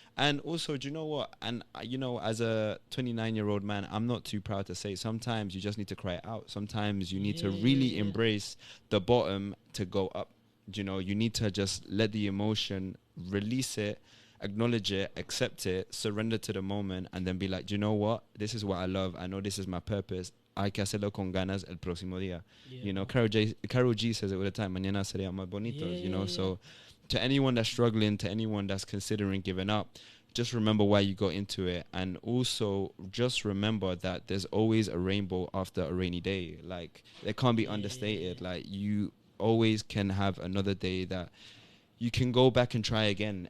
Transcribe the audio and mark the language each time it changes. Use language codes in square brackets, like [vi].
[en] And also, do you know what? And, you know, as a 29-year-old man, I'm not too proud to say sometimes you just need to cry it out. Sometimes you need to really embrace the bottom to go up. You know, you need to just let the emotion, release it, acknowledge it, accept it, surrender to the moment, and then be like, do you know what? This is what I love. I know this is my purpose. [es] Hay que hacerlo con ganas el próximo día. [en] You know, Karol G says it all the time, [es] mañana sería más bonitos, [en] you know. So to anyone that's struggling, to anyone that's considering giving up, just remember why you got into it. And also just remember that there's always a rainbow after a rainy day. Like, it can't be understated. Like, you always can have another day that you can go back and try again.